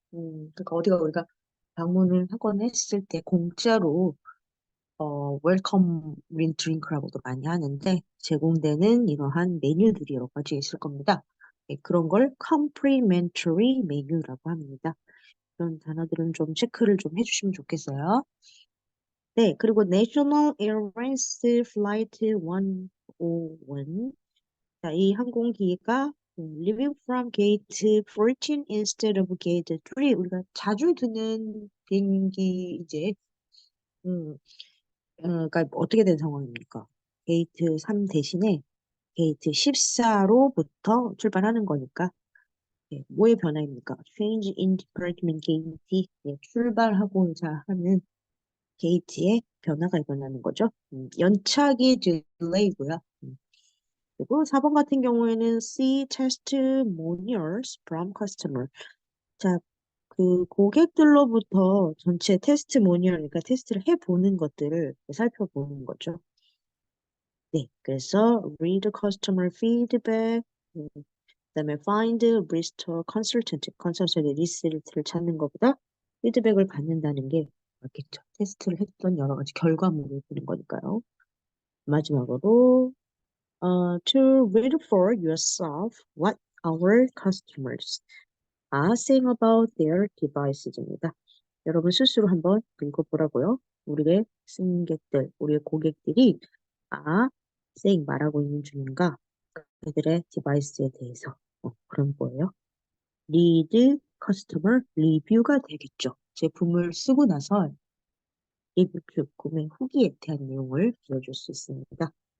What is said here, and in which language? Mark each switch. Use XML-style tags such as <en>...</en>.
<ko>그러니까 어디가 우리가 방문을 하거나 했을 때 공짜로 웰컴 드링크라고도 많이 하는데 제공되는 이러한 메뉴들이 여러 가지 있을 겁니다. 예, 그런 걸 complimentary 메뉴라고 합니다. 그런 단어들은 좀 체크를 좀 해주시면 좋겠어요.</ko> <en>네, 그리고 National Airlines Flight 101.</en> <ko>자, 이 항공기가</ko> <en>Leaving from Gate 14 instead of Gate 3.</en> <ko>우리가 자주 듣는 비행기 이제 음, 그러니까 어떻게 된 상황입니까? 게이트 3 대신에 게이트 14로부터 출발하는 거니까 예, 뭐의 변화입니까?</ko> <en>Change in department gate.</en> <ko>예, 출발하고자 하는 게이트의 변화가 일어나는 거죠. 연착이 딜레이고요. 그리고 4번 같은 경우에는</ko> <en>see testimonials from customer.</en> <ko>자, 그 고객들로부터 전체 테스트모니얼, 그러니까 테스트를 해보는 것들을 살펴보는 거죠. 네, 그래서</ko> <en>read customer feedback,</en> <ko>그다음에</ko> <en>find restore consultant,</en> <ko>컨설턴트 리스트를 찾는 것보다 피드백을 받는다는 게 맞겠죠. 테스트를 했던 여러 가지 결과물을 보는 거니까요. 마지막으로</ko> <en>to read for yourself what our customers are saying about their devices</en> <ko>입니다. 여러분 스스로 한번 읽어보라고요. 우리의 승객들, 우리의 고객들이 saying 말하고 있는 중인가? 그들의 디바이스에 대해서. 그런 거예요. 리드 커스터머 리뷰가 되겠죠. 제품을 쓰고 나서 리뷰 구매 후기에 대한 내용을 들어줄 수 있습니다.</ko>